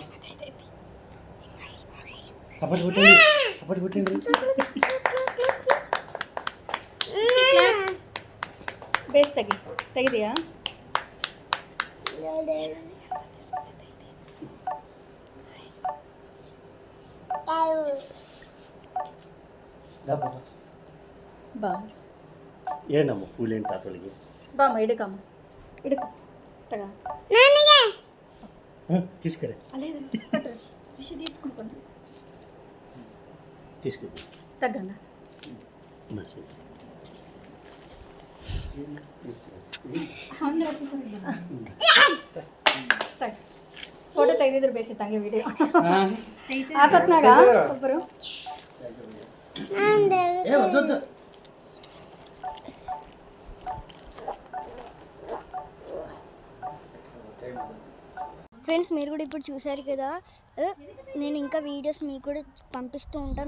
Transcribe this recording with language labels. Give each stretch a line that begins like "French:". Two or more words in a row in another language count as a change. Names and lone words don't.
Kannada: ತೆಗಿದೆಯಾ? బా ಏನಮ್ಮ ಕೂಲೆಂಟ್ ಆತಲಿಗೆ ಬಾಮ್ಮ ಹಿಡ್ಕಮ್ಮ ಹಿಡ್ಕೊ ತಗ
Telugu: తీసుకురే అలేదు రిషి తీసుకుంటాను తీసుకో
Kannada: తగ్గన్నా ಫೋಟೋ ತೆಗೆದಿದ್ರೆ ಬೇಸಿ ತಂಗೆ ವಿಡಿಯೋ ಹಾಕತ್ನಾಗ ಒಬ್ಬರು
Telugu: ఫ్రెండ్స్, మీరు కూడా ఇప్పుడు చూసారు కదా, నేను ఇంకా వీడియోస్ మీకు కూడా పంపిస్తూ ఉంటాను.